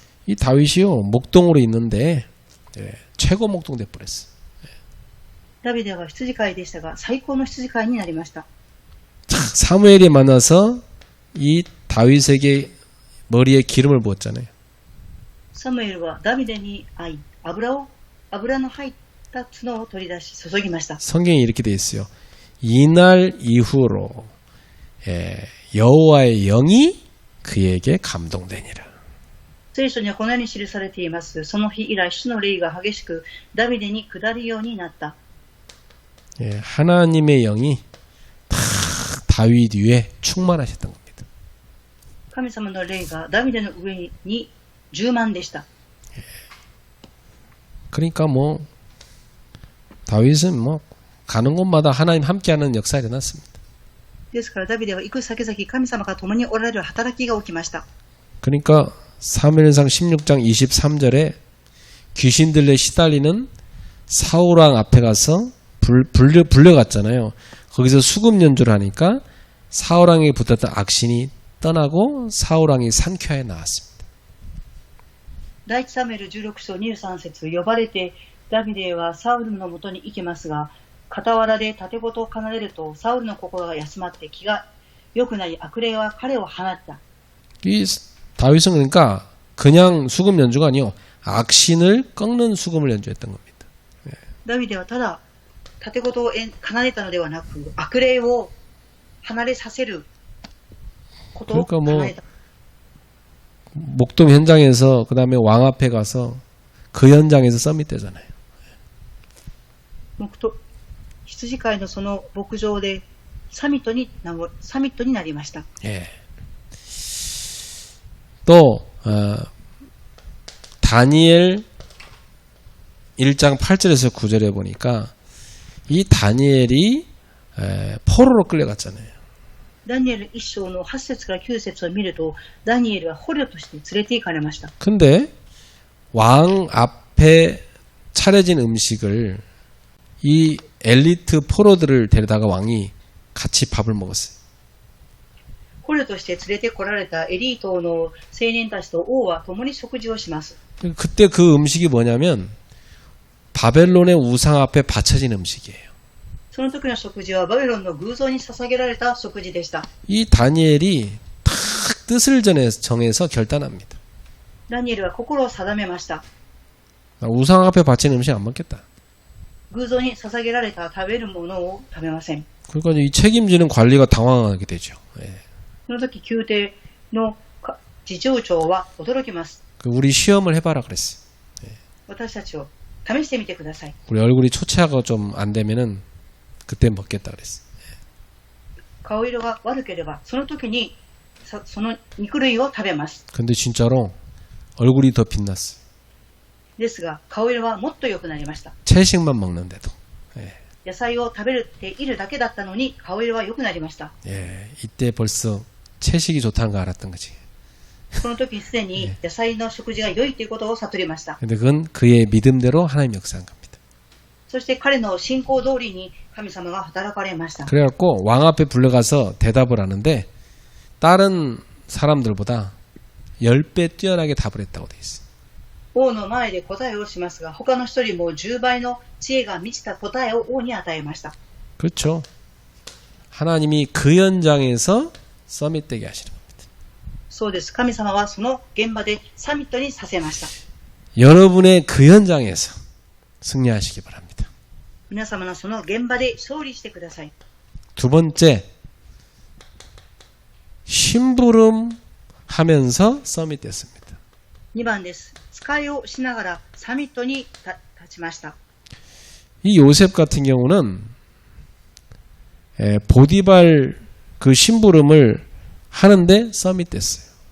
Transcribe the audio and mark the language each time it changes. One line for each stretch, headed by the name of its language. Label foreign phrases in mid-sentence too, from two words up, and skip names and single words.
Korean: 이 다윗이요 목동으로 있는데 최고 목동 돼버렸어.
Japanese: ダビデは羊飼いでしたが最高の羊飼いになりました。
Korean: 사무엘이 만나서 이 다윗에게 머리에 기름을 부었잖아요.
Japanese: サムエルはダビデに会い油の入った角を取り出し注ぎました。
Korean: 성경에 이렇게 돼 있어요. 이날 이후로 여호와의 영이 그에게 감동되니라.
Japanese: 聖書にはこのように記されています。その日以来主の霊が激しくダビデに下るようになった。
Korean: 하나님의 영이 다 다윗 위에 충만하셨던 겁니다.
Japanese: 神様の霊がダビデの上に充満でした。
Korean: 그러니까 뭐 다윗은 뭐 가는 곳마다 하나님 함께하는 역사가 일어났습니다.
Japanese: ですからダビデは行く先々神様が共におられる働きが起きました。
Korean: 그러니까 사무엘상 16장 23절에 귀신들에 시달리는 사울왕 앞에 가서 불려갔잖아요. 거기서 수금 연주를 하니까 사울왕에게 붙었던 악신이 떠나고 사울왕이 상쾌하게 나왔습니다.
Japanese: 第一サムエル16章23節呼ばれてダビデはサウルのもとに行きますが傍らで盾ごと奏でるとサウルの心が休まって気が良くなり悪霊は彼を放った。
Korean: 이 다윗은 그러니까 그냥 수금 연주가 아니요 악신을 꺾는 수금을 연주했던 겁니다.
Japanese: ダビデはただ盾ごとを奏でたのではなく悪霊を離れさせることを奏でた。
Korean: 목동 현장에서 그 다음에 왕 앞에 가서 그 현장에서 서밋되잖아요.
Japanese: 羊飼いのその牧場でサミットになりました。
Korean: 또 다니엘 1장 8절에서 9절에 보니까 이 다니엘이 포로로 끌려갔잖아요.
Japanese: ダニエル1章の8節から9節を見ると、ダニエルは捕虜として連れて行かれました。
Korean: 근데 왕 앞에 차려진 음식을 이 엘리트 포로들을 데려다가 왕이 같이 밥을 먹었어요.
Japanese: 捕虜として連れてこられたエリートの青年たちと王は共に食事をします。
Korean: 그때 그 음식이 뭐냐면 바벨론의 우상 앞에 바쳐진 음식이에요.
Japanese: その時の食事はバベロンの偶像に捧げられた食事でした。
Korean: 이 다니엘이 탁 뜻을 정해서 결단합니다.
Japanese: ダニエルは心を定めました。
Korean: 우상 앞에 바친 음식 안 먹겠다.
Japanese: 偶像に捧げられた食べるものを食べません。
Korean: 그러니까 이 책임지는 관리가 당황하게 되죠. 예.
Japanese: その時宮廷の次長長は驚きます。
Korean: 우리 시험을 해봐라 그랬어요.
Japanese: 私たちを試してみてください。
Korean: 우리 얼굴이 초췌하고 좀 안 되면은 그때 먹겠다 그랬어요.
Japanese: 顔色が悪ければその時にその肉類を食べます。
Korean: 근데 진짜로 얼굴이 더 빛났어요.
Japanese: ですが顔色はもっと良くなりました。
Korean: 채식만 먹는데도. 예.
Japanese: 野菜を食べているだけだったのに顔色は良くなりました。
Korean: 예. 이때 벌써 채식이 좋다는 거 알았던 거지.
Japanese: その時すでに野菜の食事が良いということを悟りました。
Korean: 근데 그건 그의 믿음대로 하나님 역사한 겁니다.
Japanese: そして彼の信仰通りに神様が働かれました。
Korean: 그래갖고 왕 앞에 불러가서 대답을 하는데 다른 사람들보다 10배 뛰어나게 답을 했다고 돼 있어요.
Japanese: 王の前で答えをしますが、他の人よりも10倍の知恵が満ちた答えを王に与えました。
Korean: 그렇죠. 하나님이 그 현장에서 서밋되게 하시는 겁니다.
Japanese: そうです。神様はその現場でサミットにさせました。
Korean: 여러분의 그 현장에서 승리하시기 바랍니다.
Japanese: 皆様のその現場で勝利してください。
Korean: 두 번째, 심부름 하면서 서밋 됐습니다.
Japanese: 2 番です。使いをしながらサミットに立ちました。
Korean: 이 요셉 같은 경우는 보디발 그 심부름을 하는데 서밋 됐어요.